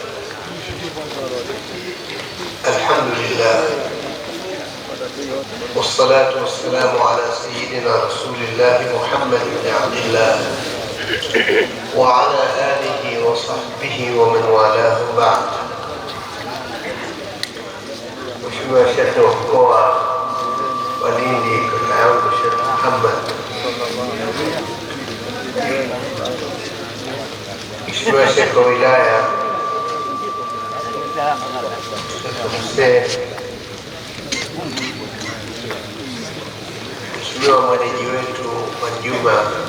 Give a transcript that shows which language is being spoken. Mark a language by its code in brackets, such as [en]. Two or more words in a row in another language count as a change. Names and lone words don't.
[ar] الحمد لله والصلاة والسلام على سيدنا رسول الله محمد بن عبد الله وعلى آله وصحبه ومن والاه بعد. [sw] Mheshimiwa Sheikh wa mkoa wa Lindi, kaka yangu Sheikh Muhammad, Mheshimiwa Sheikh wa wilaya Hussein, Mheshimiwa mwenyeji wetu Mwajuma,